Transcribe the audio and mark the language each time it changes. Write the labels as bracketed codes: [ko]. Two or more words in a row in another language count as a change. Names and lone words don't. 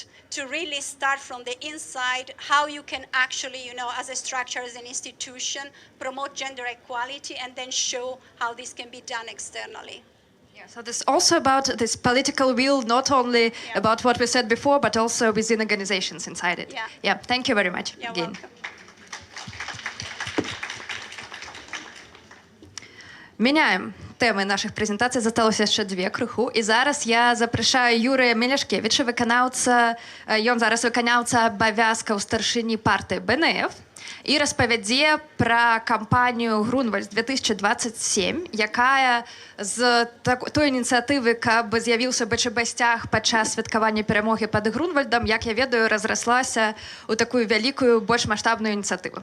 [en] To really start from the inside, how you can actually, as a structure, as an institution, promote gender equality, and then show how this can be done externally. Yeah, so this is also about this political will, not only about what we said before, but also within organizations inside it. Yeah, thank you very much again. Welcome. [uk] Міняємо теми наших презентацій. Засталося ще дві криху. І зараз я запрошую Юрія Меляшкевича, виконавця, [be] ён зараз виконавця абавязкаў старшыні партыі БНФ, і распавядзе пра кампанію Грунвальд 2027, якая з той ініцыятывы, каб з'явіўся БЧБ-сцяг падчас святкавання перамоги пад Грунвальдам, як я ведаю, разраслася ў такую вялікую, больш маштабную ініцыятыву.